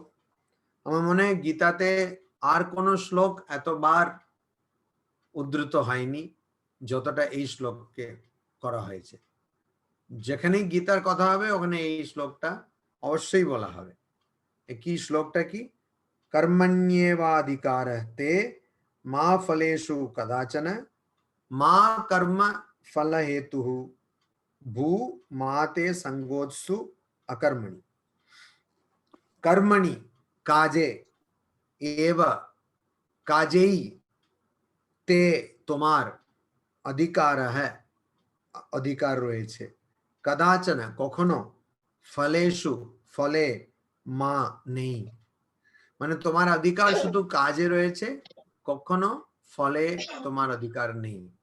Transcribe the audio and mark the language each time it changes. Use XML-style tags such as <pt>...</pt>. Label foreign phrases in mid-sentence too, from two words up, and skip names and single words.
<bn>আমার মনে হয় গীতাতে আর কোনো শ্লোক এতবার উদ্ধৃত হয়নি যতটা এই শ্লোককে করা হয়েছে। যেখানেই গীতার কথা হবে ওখানে এই শ্লোকটা অবশ্যই বলা হবে। কি শ্লোকটা কি?</bn> <sa>कर्मण्येवाधिकारः ते मा फलेषु कदाचन मा कर्म फल हेतुः भू मा ते संगोत्सु अकर्मणि।</sa> <bn>কর্মণি কাজে এব কাজেই তে তোমার অধিকার है, অধিকার রয়েছে, কদাচন কখনো, ফলেষু ফলে, মা নেই, মানে তোমার অধিকার শুধু কাজে রয়েছে, কখনো ফলে তোমার অধিকার নেই।</bn>